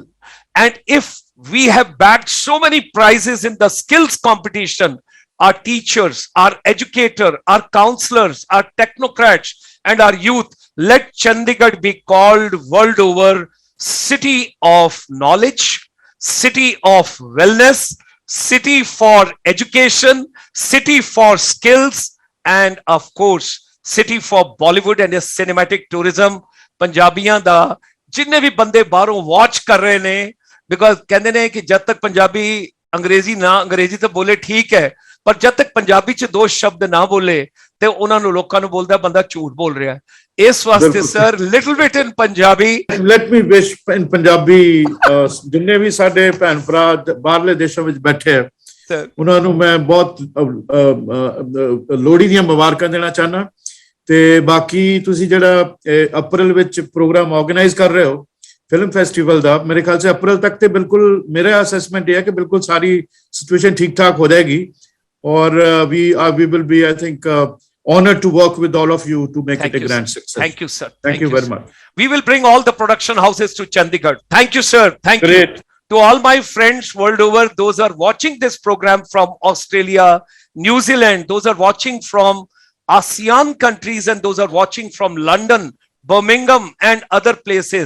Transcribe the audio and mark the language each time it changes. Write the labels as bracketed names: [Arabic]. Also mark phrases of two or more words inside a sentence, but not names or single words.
[English] And if we have bagged so many prizes in the skills competition, our teachers, our educator, our counselors, our technocrats, and our youth, let Chandigarh be called world over city of knowledge, city of wellness, city for education, city for skills, and of course, city for Bollywood and cinematic tourism. [Punjabi] ਪੰਜਾਬੀਆਂ ਦਾ ਜਿੰਨੇ ਭੀ ਬੰਦੇ ਬਾਹਰੋਂ ਵਾਚ ਕਰ ਰਹੇ ਨੇ, ਬਿਕੌਜ਼ ਕਹਿਤੇ ਨੇ ਕਿ ਜਬ ਤਕ ਪੰਜਾਬੀ ਅੰਗਰੇਜ਼ੀ ਤੋ ਬੋਲੇ ਠੀਕ ਹੈ, ਪਰ ਜਬ ਤਕ ਪੰਜਾਬੀ ਚ ਦੋ ਸ਼ਬਦ ਨਾ ਬੋਲੇ ਤੇ ਉਨ੍ਹਾਂ ਨੂੰ ਲੋਕਾਂ ਨੂੰ ਬੋਲਦਾ ਬੰਦਾ ਝੂਠ ਬੋਲ ਰਿਹਾ ਹੈ. [Hindi] इस वास्ते सर [English] little bit in Punjabi, let me wish in Punjabi [Punjabi] ਜਿੰਨੇ ਭੀ ਸਾਡੇ ਭੈਣ ਭਰਾ ਬਾਹਰਲੇ ਦੇਸ਼ਾਂ ਵਿਚ ਬੈਠੇ ਹੈਂ ਉਹਨਾਂ ਨੂੰ ਮੈਂ ਬਹੁਤ ਲੋਹੜੀ ਦੀਆਂ ਮੁਬਾਰਕਾਂ ਦੇਣਾ ਚਾਹਨਾ. ਤੇ ਬਾਕੀ ਤੁਸੀਂ ਜਿਹੜਾ ਅਪ੍ਰੈਲ ਵਿੱਚ ਪ੍ਰੋਗਰਾਮ ਆਰਗੇਨਾਈਜ਼ ਕਰ ਰਹੇ ਹੋ ਫਿਲਮ ਫੈਸਟੀਵਲ ਦਾ, [Hindi] मेरे ख्याल से [Punjabi] ਅਪ੍ਰੈਲ ਤੱਕ ਤੇ ਬਿਲਕੁਲ ਮੇਰਾ ਅਸੈਸਮੈਂਟ ਇਹ ਹੈ ਕਿ ਬਿਲਕੁਲ ਸਾਰੀ ਸਿਚੁਏਸ਼ਨ ਠੀਕ ਠਾਕ ਹੋ ਜਾਏਗੀ. [English] ਔਰ we will be, I think, honored to work with all of you to make it a grand success. Thank you, sir. Thank you very much. We will bring all the production houses to Chandigarh. Thank you, sir. Thank you. To all my friends world over, those are watching this program from Australia, New Zealand, those are watching from ASEAN countries, and those are watching from London, Birmingham, and other places.